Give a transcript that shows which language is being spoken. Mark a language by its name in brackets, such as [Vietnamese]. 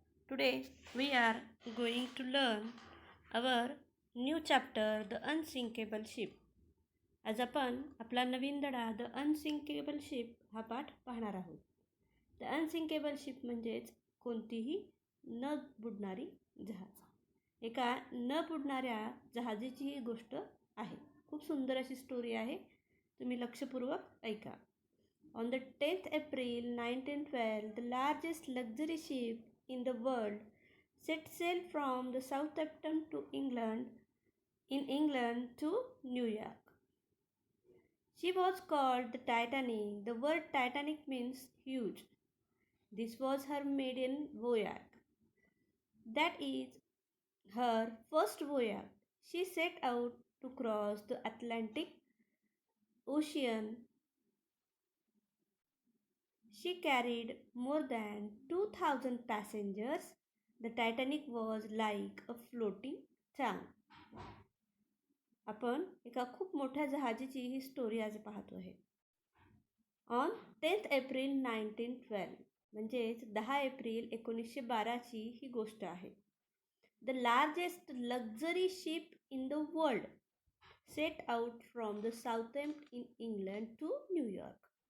[English] Today we are going to learn our new chapter, The Unsinkable Ship. [Marathi] आज आपण आपला नवीन धडा द अनसिंकेबल शिप हा पाठ पाहणार आहोत. द अनसिंकेबल शिप म्हणजेच कोणतीही न बुडणारी जहाज. एका न बुडणाऱ्या जहाजाची ही गोष्ट आहे. खूप सुंदर अशी स्टोरी आहे. तुम्ही लक्षपूर्वक ऐका. [English] On the 10th April 1912, the largest luxury ship in the world set sail from the Southampton in England to New York. She was called the Titanic. The word Titanic means huge. This was her maiden voyage. That is her first voyage. She set out to cross the Atlantic Ocean. She carried more than 2,000 passengers. The Titanic was like a floating town. [Marathi] आपण एका खूप मोठ्या जहाजाची ही story आज पाहतो आहे. [English] on 10th April 1912 [Marathi] म्हणजेच 10 April 1912ची ही गोष्ट आहे. [English] The largest luxury ship in the world set out from the Southampton in England to New York.